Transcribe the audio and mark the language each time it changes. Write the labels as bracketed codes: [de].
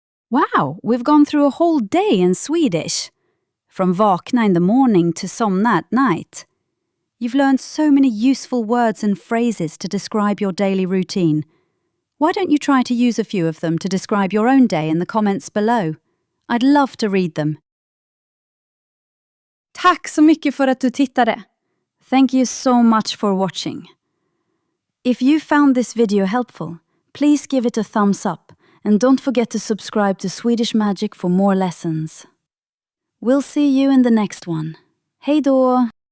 [en] Wow, we've gone through a whole day in Swedish. From vakna in the morning to somna at night. You've learned so many useful words and phrases to describe your daily routine. Why don't you try to use a few of them to describe your own day in the comments below? I'd love to read them. [sv] Tack så mycket för att du tittade. [en] Thank you so much for watching. If you found this video helpful, please give it a thumbs up and don't forget to subscribe to Swedish Magic for more lessons. We'll see you in the next one. [sv] Hej då!